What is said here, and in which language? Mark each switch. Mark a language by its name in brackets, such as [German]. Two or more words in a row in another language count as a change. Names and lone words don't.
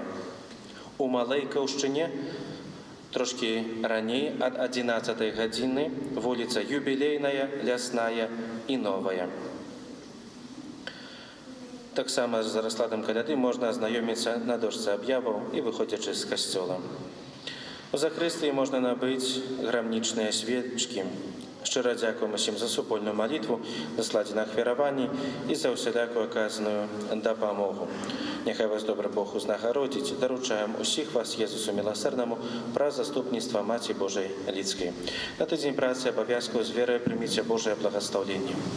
[Belarusian] У Малай Каўшчыне трошки раней ад 11 гадзіны вуліца Юбілейная, Лясная і Новая. Таксама з раскладам каляды можна азнаёміцца на дошцы аб'яваў і выходзячы з касцёла. У закрыстыі можна набыць грамнічныя свечкі, [Ukrainian] Щиро дякуємо всім за супольну молитву, за складене хвірування і за усіляку оказану допомогу. Нехай вас добрий Бог узнагородить. Доручаємо усіх вас Єзусу Милосердному про заступництво Маті Божої Людської. На тиждень праці обов'язково з вірою прийміть Божє благословення.